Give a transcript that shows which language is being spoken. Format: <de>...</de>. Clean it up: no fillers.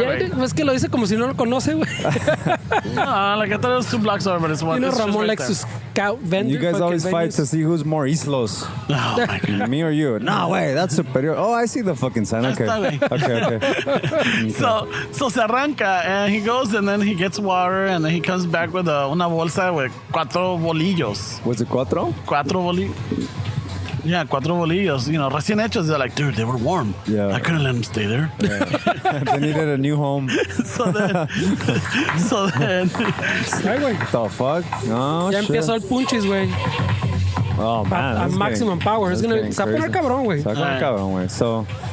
<es>Yeah, es que lo dice como si no lo conoce, güey.</es> <en>No, like I thought it was 2 blocks over, but it's one. It's just Ramon right likes there. to scout vendors. You guys always fight to see who's more Islos. Oh, my God. Me or you? No, wait, that's Superior. Oh, I see the fucking sign. Okay. Okay. So</en> <es>se arranca,</es> <en>and he goes, and then he gets water, and then he comes back with</en> <es>una bolsa</es> <en>with 4 bolillos. Was it cuatro? 4 bolillos.</en> <es>Yeah, 4 bolillos, recién hechos.</es> <en>They're like, dude, they were warm. Yeah. I couldn't let them stay there. Yeah. They needed a new home. so then,</en> <es>Ay, güey.</es> <en>What the fuck? No,</en> <es>Ya</es> <en>shit.</en> <es>empezó el punchis, güey.</es> <en>Oh, man.</en> <es>A maximum power. Se va a poner cabrón, güey. Se va a poner cabrón, güey. So,</es>